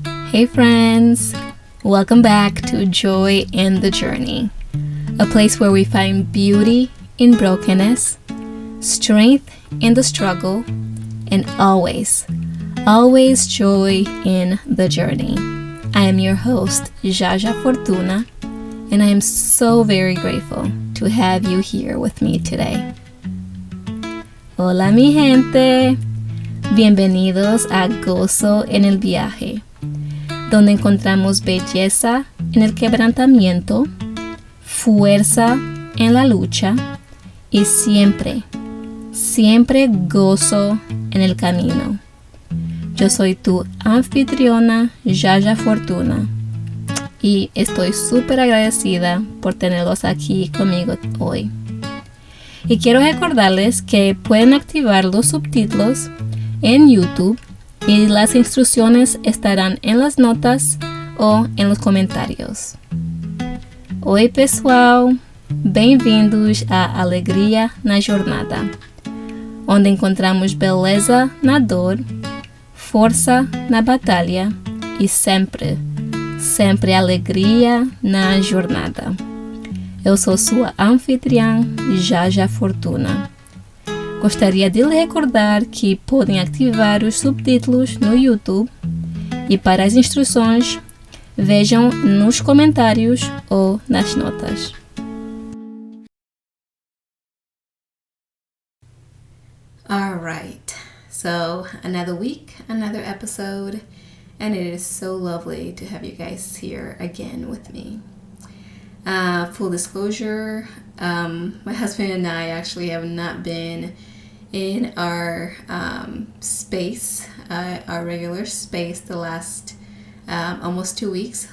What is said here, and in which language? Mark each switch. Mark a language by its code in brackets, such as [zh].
[en] Hey friends, welcome back to Joy in the Journey, a place where we find beauty in brokenness, strength in the struggle, and always joy in the journey. I am your host, Jaja Fortuna, and I am so very grateful to have you here with me today. [es] Hola mi gente, bienvenidos a Gozo en el Viaje, donde encontramos belleza en el quebrantamiento, fuerza en la lucha y siempre gozo en el camino. Yo soy tu anfitriona, Jaja Fortuna, y estoy súper agradecida por tenerlos aquí conmigo hoy. Y quiero recordarles que pueden activar los subtítulos en YouTube y las instrucciones estarán en las notas o en los comentarios. [pt] Oi pessoal, bem-vindos à Alegria na Jornada, onde encontramos beleza na dor, força na batalha e sempre alegria na jornada. Eu sou sua anfitriã, Jaja Fortuna. Gostaria de lhe recordar que podem ativar os subtítulos no YouTube e para as instruções, vejam nos comentários ou nas notas. [en] All right, so another week, another episode, and it is so lovely to have you guys here again with me. Full disclosure, my husband and I actually have not been in our space, our regular space, the last almost 2 weeks.